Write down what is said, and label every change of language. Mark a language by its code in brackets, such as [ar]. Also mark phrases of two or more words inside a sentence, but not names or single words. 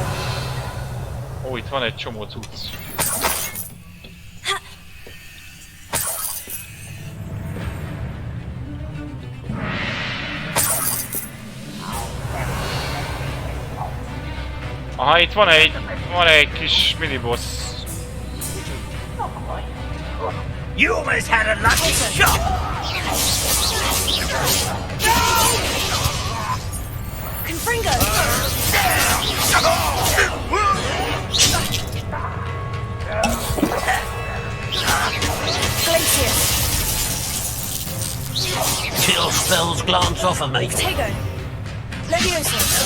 [hu] Ó, itt van egy csomó cucc. Aha, itt van egy kis miniboss. [en] You almost had a lucky shot! Confringo! Glacius! Chill spells glance off of me. Tego! Levioso!